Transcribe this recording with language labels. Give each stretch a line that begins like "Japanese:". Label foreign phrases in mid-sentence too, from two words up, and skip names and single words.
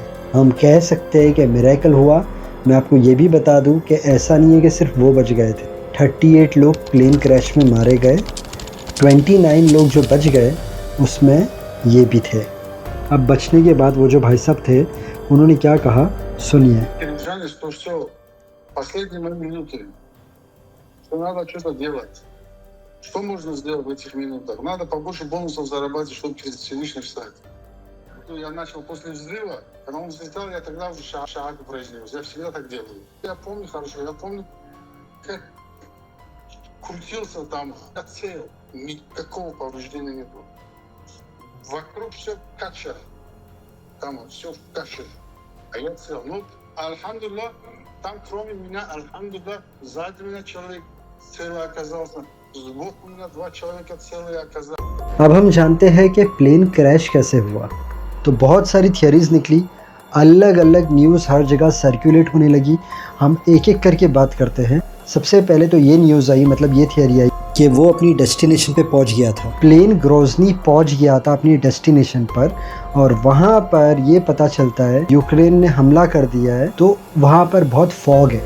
Hindi: हम कह सकते हैं कि मिरेकल हुआ। मैं आपको ये भी बता दूं कि ऐसा नहीं है कि सिर्फ वो बच गए थे। 38 लोग
English: plane crash
Hindi: में मारे गए, 29 लोग जो बच गए उसमें ये भी थे। अब बचने के बाद वो जो भाई साहब थे उन्होंने क्या कहा सुनिए।
Russian: Переживали, что все, последние мои минуты, что надо что-то делать. Что можно сделать в этих минутах? Надо побольше бонусов зарабатывать, чтобы перед Всевышним встать. Я начал после взрыва, когда он взлетал, я тогда уже шаг произнес. Я всегда так делаю. Я помню хорошо, я помню, как крутился там, отсеял. Никакого повреждения не было. Вокруг все кача. Там вот все в каше. А я цел. Ну, альхамдулилlah, там кроме меня, альхамдулилlah, сзади меня человек целый оказался. Сбоку меня 2 человека целые оказались.
Hindi: अब हम जानते हैं कि
English: plane crash
Hindi: कैसे हुआ। तो बहुत सारी थियरीज़ निकली, अलग अलग न्यूज़ हर जगह सर्कुलेट होने लगी। हम एक एक करके बात करते हैं। सबसे पहले तो ये न्यूज़ आई, मतलब ये थियरी आई कि वो अपनी डेस्टिनेशन पे पहुंच गया था। प्लेन ग्रोजनी पहुंच गया था अपनी डेस्टिनेशन पर, और वहाँ पर ये पता चलता है यूक्रेन ने हमला कर दिया है, तो वहाँ पर बहुत फॉग है।